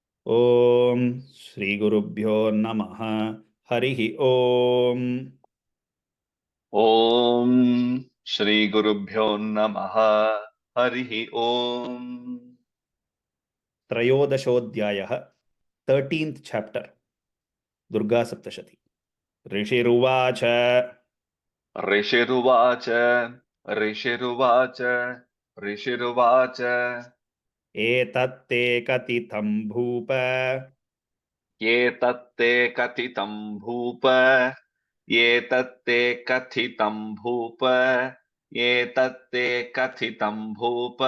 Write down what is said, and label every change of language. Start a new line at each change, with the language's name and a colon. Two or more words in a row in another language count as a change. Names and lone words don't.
Sanskrit: ఓం శ్రీ గురుభ్యో నమః. హరి ఓం. ఓం శ్రీ గురుభ్యో నమః. హరి ఓం.
Telugu: త్రయోదశోऽధ్యాయः 13th చాప్టర్ దుర్గా సప్తశతి.
Sanskrit: ऋषिरुवाच ऋषिरुवाच ऋषिरुवाच ऋषिरुवाच एतत्ते कथितं भूप एतत्ते कथितं भूप एतत्ते कथितं भूप एतत्ते कथितं भूप